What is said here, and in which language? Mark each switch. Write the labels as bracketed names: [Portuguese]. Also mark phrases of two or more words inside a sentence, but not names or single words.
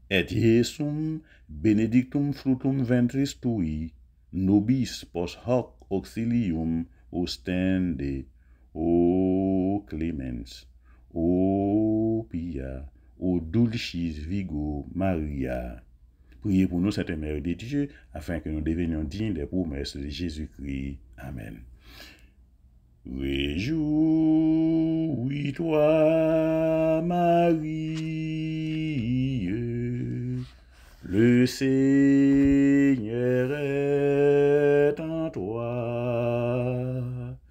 [Latin] et Jesum benedictum fructum ventris tui, nobis post hoc auxilium ostende, O clemens, O pia, O dulcis Virgo Maria. [French] Priez pour nous, Sainte Mère de Dieu, afin que nous devenions dignes des promesses de Jésus-Christ. Amen. Réjouis-toi, Marie, le Seigneur est en toi.